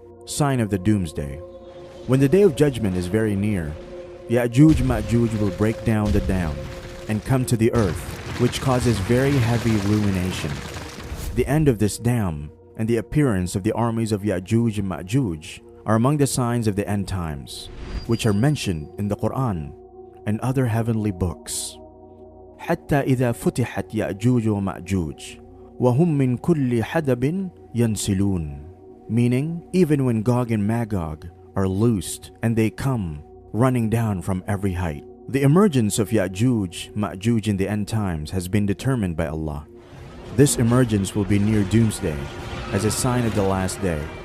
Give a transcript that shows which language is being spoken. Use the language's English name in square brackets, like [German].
[English] Sign of the doomsday. When the day of judgment is very near, Ya'juj Ma'juj will break down the dam and come to the earth, which causes very heavy ruination. The end of this dam and the appearance of the armies of Ya'juj and Ma'juj are among the signs of the end times, which are mentioned in the Quran and other heavenly books. [Arabic] حتى إذا فتحت يأجوج ومأجوج وهم من كل حدب ينسلون. [English] Meaning, even when Gog and Magog are loosed and they come running down from every height. The emergence of Ya'juj, Ma'juj in the end times has been determined by Allah. This emergence will be near doomsday as a sign of the last day.